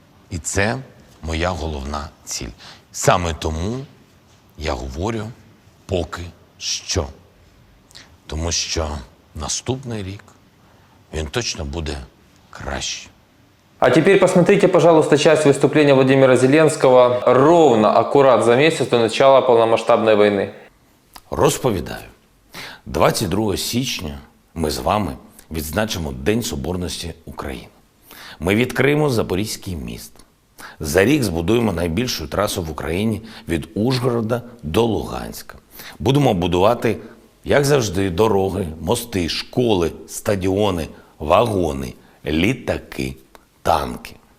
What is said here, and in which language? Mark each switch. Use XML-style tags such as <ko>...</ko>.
<uk>І це моя головна ціль. Саме тому я говорю поки що. Тому що наступний рік він точно буде краще.</uk> <ru>А теперь посмотрите, пожалуйста, часть выступления Владимира Зеленского ровно, аккурат за месяц до начала полномасштабной войны.</ru> <uk>Розповідаю. 22 січня ми з вами відзначимо День Соборності України. Ми відкриємо Запорізький міст. За рік збудуємо найбільшу трасу в Україні від Ужгорода до Луганська. Будемо будувати, як завжди, дороги, мости, школи, стадіони, вагони, літаки, танки.</uk>